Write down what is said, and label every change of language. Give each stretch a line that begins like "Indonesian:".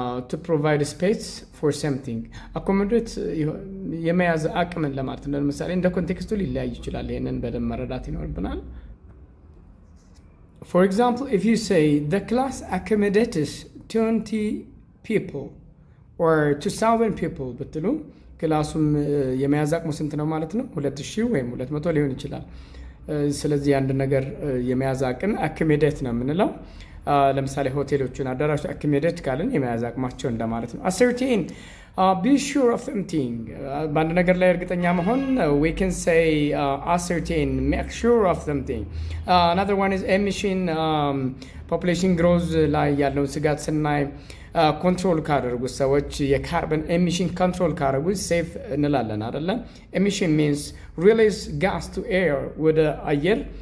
English: To provide space for something.
Amharic: Accommodate የመያዝ አቅምን ለማለት ነው። ለምሳሌ እንደ ኮንቴክስቱ ሊለያይ ይችላል። ይሄንን በደንብ መረዳት ይኖርብናል።
English: For example, if you say the class accommodates 20 people or 2,000 people
Amharic: ብትሉ ክላሱም የመያዝ አቅሙ ስንት ነው ማለት ነው? 2,000 ወይም 200 ሊሆን ይችላል። ስለዚህ አንድ ነገር የመያዝ አቅም አኮሞዴት ነው የምንለው። ለምሳሌ ሆቴሎችን አዳራሽ አኮሞዴት ካልን የመያዝ አቅማቸው እንደማለት ነው።
English: ascertain, be sure of something.
Amharic: በአንድ ነገር ላይ እርግጠኛ መሆን
English: we can say ascertain, make sure of something. Another one is emission.
Amharic: population growth ላይ ያለውን ስጋት ስናይ ኮንትሮል ካደረጉ ሰዎች የካርበን ኤሚሽን ኮንትሮል ካደረጉ ሴፍ እንላለን አይደለ?
English: ኤሚሽን means release gas to air
Amharic: ወደ አየር